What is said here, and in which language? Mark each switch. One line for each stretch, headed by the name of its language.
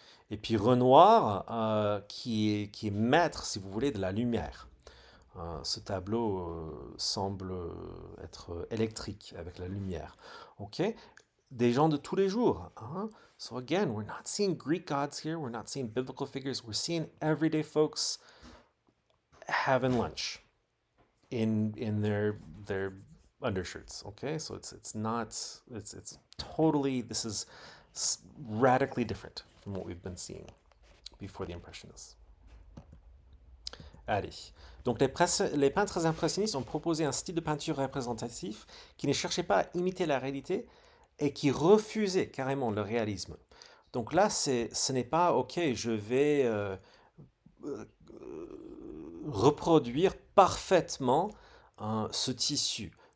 French: Et puis Renoir, qui est maître, si vous voulez, de la lumière. Ce tableau semble être électrique avec la lumière. Ok. des gens de tous les jours. Hein.
English: So again, we're not seeing Greek gods here. We're not seeing biblical figures. We're seeing everyday folks having lunch in their undershirts. Okay, so it's not it's totally this is radically different from what we've been seeing before the Impressionists.
French: Allez. Donc les peintres impressionnistes ont proposé un style de peinture représentatif qui ne cherchait pas à imiter la réalité et qui refusait carrément le réalisme. Donc là, ce n'est pas, ok, je vais euh, reproduire parfaitement ce tissu.